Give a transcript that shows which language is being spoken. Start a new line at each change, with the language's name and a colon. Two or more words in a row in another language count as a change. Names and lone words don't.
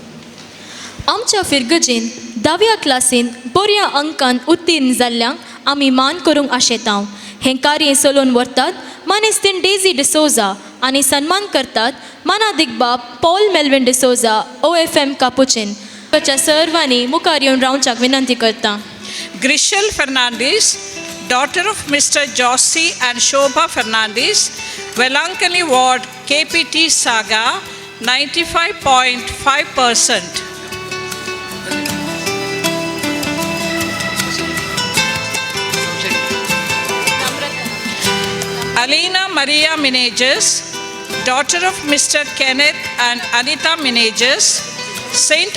Konkani: आमच्या फिरगजेन 10व्या क्लासीन बऱ्या अंकान उत्तीर्ण जाल्ल्यांक आमी मान करूंक आशेता. हें कार्य चलोवन व्हरतात मानेस्तीन डेझी डिसोजा आनी सन्मान करतात मानादीक बाप पॉल मेल्विन डिसोजा OFM कापुचीन. सर्वांनी मुखार येवन रावच्याक विनंती करता.
English: Grishel Fernandez, daughter of Mr. Jossi and Shobha Fernandez, Velankani Ward, KPT Saga, 95.5%. Alina Maria Meneges, daughter of Mr. Kenneth and Anita Meneges, St.